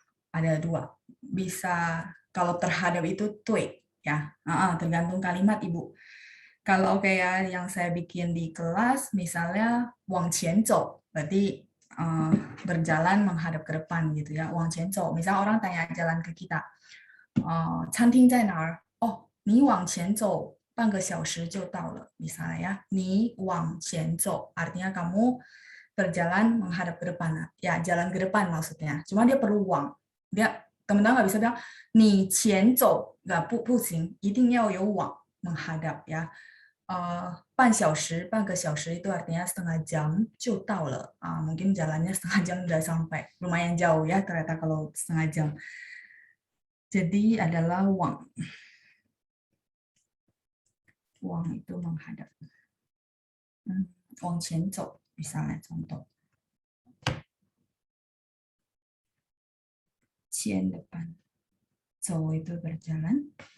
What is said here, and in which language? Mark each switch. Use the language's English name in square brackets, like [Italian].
[Indonesian] Ada 2. Bisa, kalau terhadap itu tui ya. Tergantung kalimat Ibu. Kalau kayak yang saya bikin di kelas, misalnya wang qian zhou, berarti berjalan menghadap ke depan gitu ya. Wang qian zhou, misal orang tanya jalan ke kita, [Chinese] 餐厅在哪儿? Oh, 你往前走半个小时就到了, [Indonesian] misalnya ya. [Chinese] 你往前走, [Indonesian] artinya kamu berjalan menghadap ke depan. Ya, jalan ke depan maksudnya. Cuma dia perlu wang. Dia teman-teman nggak bisa bilang [Chinese] 你前走, [Indonesian] nggak [Chinese] 不行, 一定要有网 [Indonesian] menghadap ya. [Chinese] 半小时, 半个小时 [Indonesian] itu artinya setengah jam [Chinese] 就到了. [Indonesian] Mungkin jalannya setengah jam udah sampai. Lumayan jauh ya ternyata kalau setengah jam. Jadi adalah wang. Wang itu menghadap. [Chinese] 往前走 [Indonesian] misalnya contoh 前 depan 走 itu berjalan.